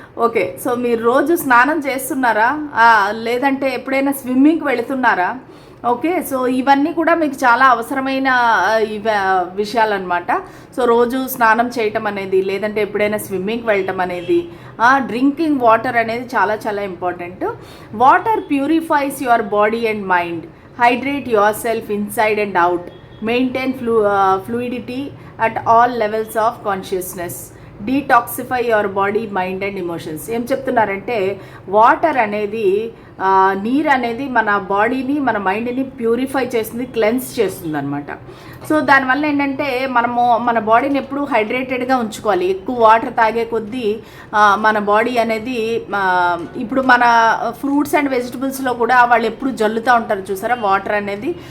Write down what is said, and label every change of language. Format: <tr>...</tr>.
<te>Okay, so మీరు రోజు స్నానం చేస్తున్నారా, లేదంటే ఎప్పుడైనా స్విమ్మింగ్కి వెళుతున్నారా? ఓకే, సో ఇవన్నీ కూడా మీకు చాలా అవసరమైన విషయాలన్నమాట. సో రోజు స్నానం చేయటం అనేది, లేదంటే ఎప్పుడైనా స్విమ్మింగ్కి వెళ్ళటం అనేది, డ్రింకింగ్ వాటర్ అనేది చాలా చాలా important.</te> <en>Water purifies your body and mind. Hydrate yourself inside and out. Maintain fluidity at all levels of consciousness. Detoxify your body, mind and emotions.</en> <te>ఏం చెప్తున్నారంటే వాటర్ అనేది, నీరు అనేది మన బాడీని, మన మైండ్ని ప్యూరిఫై చేస్తుంది, క్లెన్స్ చేస్తుంది అనమాట. సో దానివల్ల ఏంటంటే మనము మన బాడీని ఎప్పుడూ హైడ్రేటెడ్గా ఉంచుకోవాలి. ఎక్కువ వాటర్ తాగే కొద్దీ మన బాడీ అనేది, ఇప్పుడు మన ఫ్రూట్స్ అండ్ వెజిటబుల్స్లో కూడా వాళ్ళు ఎప్పుడు జల్లుతూ ఉంటారు చూసారా వాటర్ అనేది.</te>